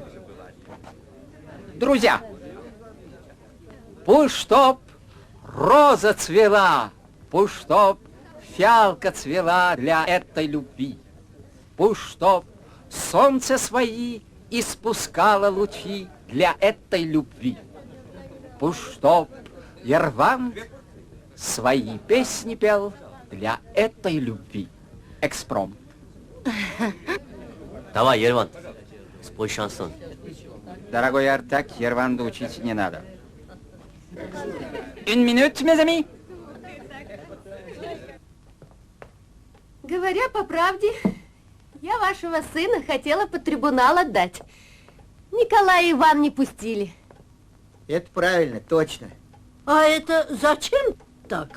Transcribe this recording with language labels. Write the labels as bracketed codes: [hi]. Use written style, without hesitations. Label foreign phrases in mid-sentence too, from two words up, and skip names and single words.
[ru] Друзья, пусть чтоб роза цвела, пусть чтоб фиалка цвела для этой любви, пусть чтоб солнце свои испускало лучи для этой любви, пусть чтоб Ерванд свои песни пел для этой любви. Экспромт. Давай, Ерванд, спой шансон. Дорогой Артак, Ерванду учить не надо. [fr] Une minute, mes amis. [ru] Говоря по правде, я вашего сына хотела под трибунал отдать. Николая и Иван не пустили. Это правильно, точно. А это зачем так?